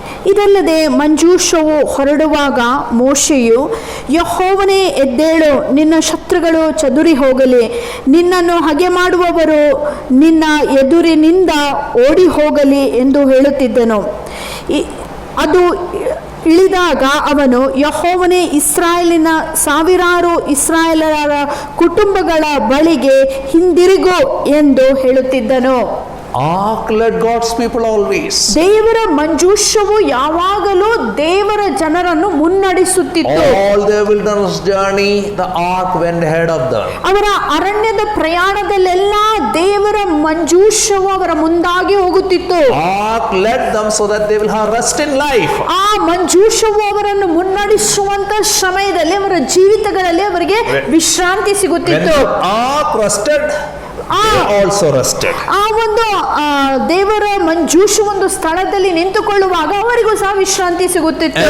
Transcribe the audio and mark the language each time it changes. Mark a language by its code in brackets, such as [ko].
[kn] ಇದಲ್ಲದೆ ಮಂಜೂಷವು ಹೊರಡುವಾಗ ಮೋಶೆಯು, ಯೆಹೋವನೇ ಎದ್ದೇಳು, ನಿನ್ನ ಶತ್ರುಗಳು ಚದುರಿ ಹೋಗಲಿ, ನಿನ್ನನ್ನು ಹಗೆ ಮಾಡುವವರು ನಿನ್ನ ಎದುರಿನಿಂದ ಓಡಿ ಹೋಗಲಿ ಎಂದು ಹೇಳುತ್ತಿದ್ದನು. ಅದು ಇಳಿದಾಗ ಅವನು, ಯೆಹೋವನೇ ಇಸ್ರಾಯೇಲಿನ ಸಾವಿರಾರು ಇಸ್ರಾಯೇಲರ ಕುಟುಂಬಗಳ ಬಳಿಗೆ ಹಿಂದಿರುಗು ಎಂದು ಹೇಳುತ್ತಿದ್ದನು. [en] Ark led God's people always. [kn] ದೇವರ ಮಂಜೂಷವು ಯಾವಾಗಲೂ ದೇವರ ಜನರನ್ನು ಮುನ್ನಡೆಸುತ್ತಿತ್ತು. [en] All their wilderness journey, the ark went ahead of them. [kn] ಅವರ ಅರಣ್ಯದ ಪ್ರಯಾಣದಲ್ಲೆಲ್ಲ ದೇವರ ಮಂಜೂಷವು ಅವರ ಮುಂದಾಗಿ ಹೋಗುತ್ತಿತ್ತು. [en] Ark led them so that they will have rest in life. [kn] ಆ ಮಂಜೂಷವು ಅವರನ್ನು ಮುನ್ನಡೆಸುವಂತ ಸಮಯದಲ್ಲಿ ಅವರ ಜೀವಿತಗಳಲ್ಲಿ ಅವರಿಗೆ ವಿಶ್ರಾಂತಿ [en] When [kn] ಸಿಗುತ್ತಿತ್ತು. [en] the ark rested, they also rested. [kn] ಆ ಒಂದು ದೇವರ ಮಂಜೂಷು ಒಂದು ಸ್ಥಳದಲ್ಲಿ ನಿಂತುಕೊಳ್ಳುವಾಗ ಅವರಿಗೂ ಸಹ ವಿಶ್ರಾಂತಿ ಸಿಗುತ್ತಿತ್ತು.